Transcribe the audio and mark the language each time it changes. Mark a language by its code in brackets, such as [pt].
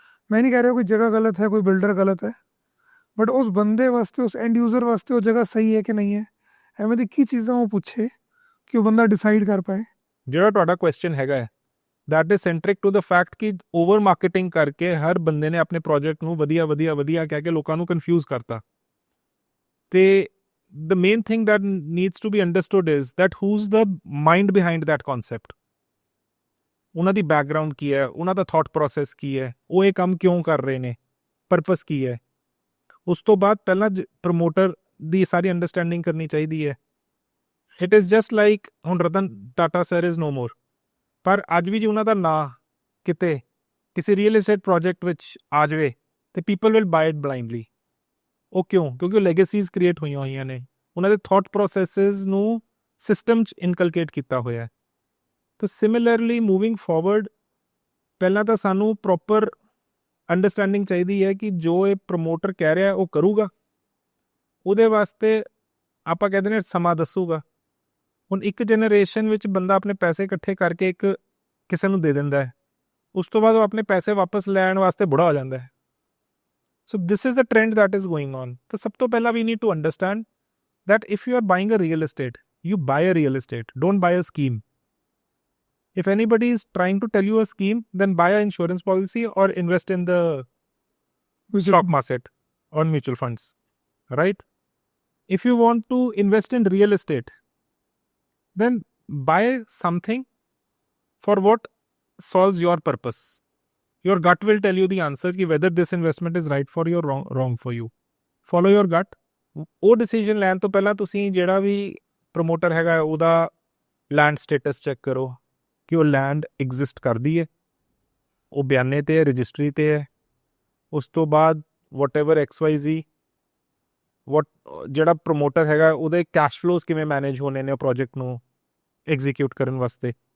[pa] ਮੈਂ ਨਹੀਂ ਕਹਿ ਰਿਹਾ ਕੋਈ ਜਗ੍ਹਾ ਗਲਤ ਹੈ, ਕੋਈ ਬਿਲਡਰ ਗਲਤ ਹੈ, ਬਟ ਉਸ ਬੰਦੇ ਵਾਸਤੇ, ਉਸ ਐਂਡ ਯੂਜ਼ਰ ਵਾਸਤੇ ਉਹ ਜਗ੍ਹਾ ਸਹੀ ਹੈ ਕਿ ਨਹੀਂ ਹੈ। ਐਵੇਂ ਦੀ ਕੀ ਚੀਜ਼ਾਂ ਉਹ ਪੁੱਛੇ ਕਿ ਉਹ ਬੰਦਾ ਡਿਸਾਈਡ ਕਰ ਪਾਏ। ਜਿਹੜਾ ਤੁਹਾਡਾ ਕੁਐਸਚਨ ਹੈਗਾ ਹੈ [en] that is centric to the fact [pa] ਕਿ ਓਵਰ ਮਾਰਕੀਟਿੰਗ ਕਰਕੇ ਹਰ ਬੰਦੇ ਨੇ ਆਪਣੇ ਪ੍ਰੋਜੈਕਟ ਨੂੰ ਵਧੀਆ ਕਹਿ ਕੇ ਲੋਕਾਂ ਨੂੰ ਕਨਫਿਊਜ਼ ਕਰਤਾ। ਤੇ [en] the main thing that needs to be understood is that who's the mind behind that concept. [pa] ਉਹਨਾਂ ਦੀ ਬੈਕਗਰਾਉਂਡ ਕੀ ਹੈ, ਉਹਨਾਂ ਦਾ ਥਾਟ ਪ੍ਰੋਸੈਸ ਕੀ ਹੈ, ਉਹ ਇਹ ਕੰਮ ਕਿਉਂ ਕਰ ਰਹੇ ਨੇ, ਪਰਪਸ ਕੀ ਹੈ। ਉਸ ਤੋਂ ਬਾਅਦ ਪਹਿਲਾਂ ਪ੍ਰਮੋਟਰ ਦੀ ਸਾਰੀ ਅੰਡਰਸਟੈਂਡਿੰਗ ਕਰਨੀ ਚਾਹੀਦੀ ਹੈ। [en] it is just like [pa] ਹੁਣ Ratan Tata sir is no ਮੋਰ, ਪਰ ਅੱਜ ਵੀ ਜੇ ਉਹਨਾਂ ਦਾ ਨਾਂ ਕਿਤੇ ਕਿਸੇ ਰੀਅਲ ਏਸਟੇਟ ਪ੍ਰੋਜੈਕਟ ਵਿੱਚ ਆ ਜਾਵੇ ਤੇ [en] People will buy it blindly. [pa] ਉਹ ਕਿਉਂ? ਕਿਉਂਕਿ ਉਹ ਲੈਗੇਸੀਜ਼ ਕ੍ਰੀਏਟ ਹੋਈਆਂ ਨੇ, ਉਹਨਾਂ ਦੇ ਥਾਟ ਪ੍ਰੋਸੈਸਿਸ ਨੂੰ ਸਿਸਟਮ 'ਚ ਇਨਕਲਕੇਟ ਕੀਤਾ ਹੋਇਆ ਹੈ। ਤਾਂ ਸਿਮਿਲਰਲੀ ਮੂਵਿੰਗ ਫਾਰਵਰਡ ਪਹਿਲਾਂ ਤਾਂ ਸਾਨੂੰ ਪ੍ਰੋਪਰ ਅੰਡਰਸਟੈਂਡਿੰਗ ਚਾਹੀਦੀ ਹੈ ਕਿ ਜੋ ਇਹ ਪ੍ਰਮੋਟਰ ਕਹਿ ਰਿਹਾ ਉਹ ਕਰੂਗਾ। ਉਹਦੇ ਵਾਸਤੇ ਆਪਾਂ ਕਹਿੰਦੇ ਨੇ ਸਮਾਂ ਦੱਸੂਗਾ। ਹੁਣ ਇੱਕ ਜਨਰੇਸ਼ਨ ਵਿੱਚ ਬੰਦਾ ਆਪਣੇ ਪੈਸੇ ਇਕੱਠੇ ਕਰਕੇ ਇੱਕ ਕਿਸੇ ਨੂੰ ਦੇ ਦਿੰਦਾ ਹੈ, ਉਸ ਤੋਂ ਬਾਅਦ ਉਹ ਆਪਣੇ ਪੈਸੇ ਵਾਪਸ ਲੈਣ ਵਾਸਤੇ ਬੁੜਾ ਹੋ ਜਾਂਦਾ ਹੈ। [en] So this is the trend that is going on. [pa] ਤਾਂ ਸਭ ਤੋਂ ਪਹਿਲਾਂ [en] We need to understand that if you are buying a real estate, you buy a real estate. Don't buy a scheme. If anybody is trying to tell you a scheme, then buy an insurance policy or invest in the stock market or mutual funds, right? If you want to invest in real estate, then buy something for what solves your purpose. Your gut will tell you the answer ki whether this investment is right for you or wrong for you. Follow your gut. [pa] ਉਹ decision ਲੈਣ ਤੋਂ ਪਹਿਲਾਂ ਤੁਸੀਂ ਜਿਹੜਾ ਵੀ promoter ਹੈਗਾ ਉਹਦਾ land status check ਕਰੋ ਕਿ ਉਹ ਲੈਂਡ ਐਗਜ਼ਿਸਟ ਕਰਦੀ ਹੈ, ਉਹ ਬਿਆਨੇ 'ਤੇ ਹੈ, ਰਜਿਸਟਰੀ 'ਤੇ ਹੈ। ਉਸ ਤੋਂ ਬਾਅਦ ਵਟਐਵਰ XYZ ਜਿਹੜਾ ਪ੍ਰਮੋਟਰ ਹੈਗਾ ਉਹਦੇ ਕੈਸ਼ ਫਲੋਜ਼ ਕਿਵੇਂ ਮੈਨੇਜ ਹੋਣੇ ਨੇ ਉਹ ਪ੍ਰੋਜੈਕਟ ਨੂੰ ਐਗਜ਼ੀਕਿਊਟ ਕਰਨ ਵਾਸਤੇ।